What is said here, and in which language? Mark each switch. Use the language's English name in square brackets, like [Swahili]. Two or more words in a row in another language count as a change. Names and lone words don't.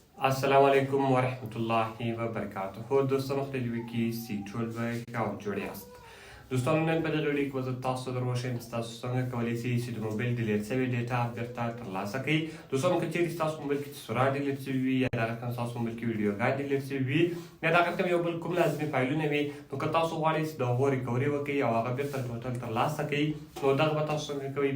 [Arabic] السلام علیکم ورحمت الله وبرکاته. [Pashto] دوستان خیلی کی سی ټول به ښه جوړ یاست. دوستان نن په دغه ویډیو کې به تاسو ته وښیم چې تاسو څنګه کولی شئ چې د موبایل ډیلیټ شوی ډیټا بیرته ترلاسه کړئ. دوستان که چیرې ستاسو موبایل کې تصویرات ډیلیټ شوي وي یا دغه رقم ستاسو موبایل کې ویډیوګانې ډیلیټ شوي وي یا دغه رقم یو بل کوم لازمي فایلونه وي، نو که تاسو غواړئ چې د هغو ریکوري وکړئ او هغه بیرته ټوټل ترلاسه کړئ، نو دغه به تاسو څنګه کوئ.